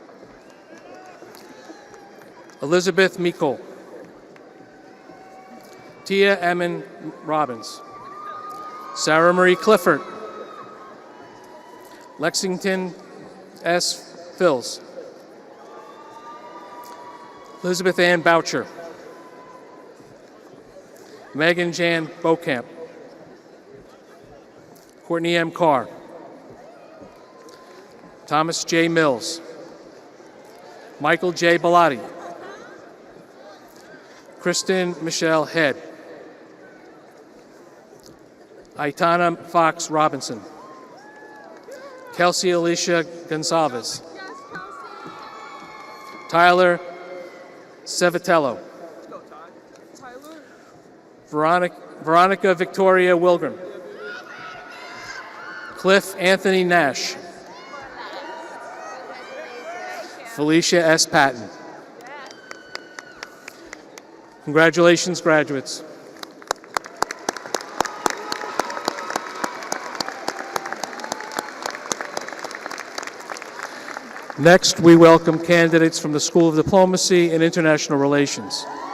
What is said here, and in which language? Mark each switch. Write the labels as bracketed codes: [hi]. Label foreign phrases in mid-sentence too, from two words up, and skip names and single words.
[en] Elizabeth Mikol. Tia Emmon Robbins. Sarah Marie Clifford. Lexington S. Phils. Elizabeth Ann Boucher. Megan Jan Beaucamp. Courtney M. Carr. Thomas J. Mills. Michael J. Bellotti. Kristen Michelle Head. Aitana Fox Robinson. Kelsey Alicia Gonsalves. Tyler Sevitello. Veronica Victoria Wilgrim. Cliff Anthony Nash. Felicia S. Patton. Congratulations, graduates. Next, we welcome candidates from the School of Diplomacy and International Relations.